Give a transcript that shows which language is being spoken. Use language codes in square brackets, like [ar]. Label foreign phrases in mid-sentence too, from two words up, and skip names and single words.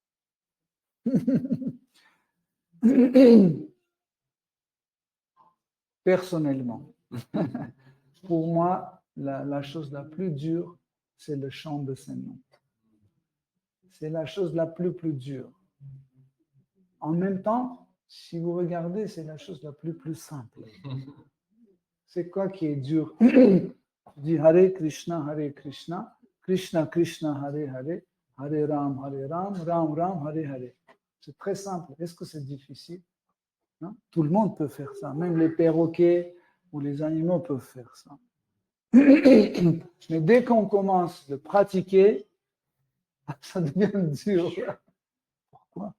[fr] Personnellement, pour moi, la chose la plus dure, c'est le chant de ses noms. C'est la chose la plus dure. En même temps, si vous regardez, c'est la chose la plus simple. C'est quoi qui est dur? [sa] Dit Hare Krishna, Krishna Krishna, Hare Hare, Hare Ram, Ram Ram, Hare Hare. [fr] C'est très simple. Est-ce que c'est difficile? Non? Tout le monde peut faire ça. Même les perroquets ou les animaux peuvent faire ça. Mais dès qu'on commence de pratiquer, ça devient dur. Pourquoi?